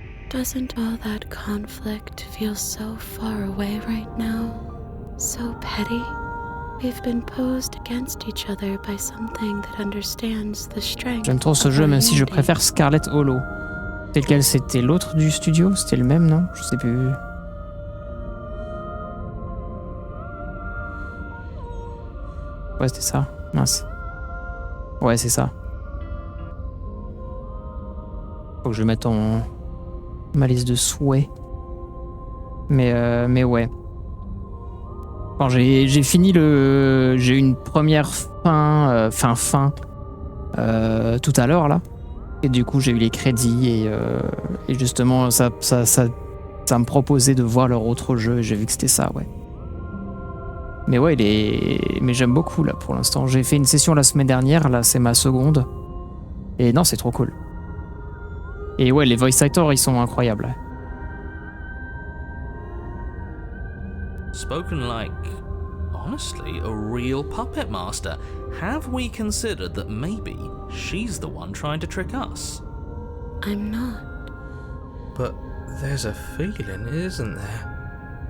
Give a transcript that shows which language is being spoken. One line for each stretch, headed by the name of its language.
English: Doesn't all that conflict feel so far away right now? So petty? We've been posed against each other by something that understands the strength.
French: J'aime trop ce jeu, même si je préfère Scarlet Hollow. C'est lequel? C'était l'autre du studio? C'était le même, non? Je sais plus. Ouais, c'était ça. Mince. Ouais, c'est ça. Faut que je le mette en ma liste de souhaits. Mais ouais. Quand j'ai fini j'ai eu une première fin tout à l'heure là. Et du coup, j'ai eu les crédits et justement ça me proposait de voir leur autre jeu et j'ai vu que c'était ça, ouais. Mais ouais, mais j'aime beaucoup là pour l'instant. J'ai fait une session la semaine dernière, là c'est ma seconde. Et non, c'est trop cool. Et ouais, les voice actors, ils sont incroyables.
English: Spoken like, honestly, a real puppet master. Have we considered that maybe she's the one trying to trick us? I'm not. But there's a feeling, isn't there?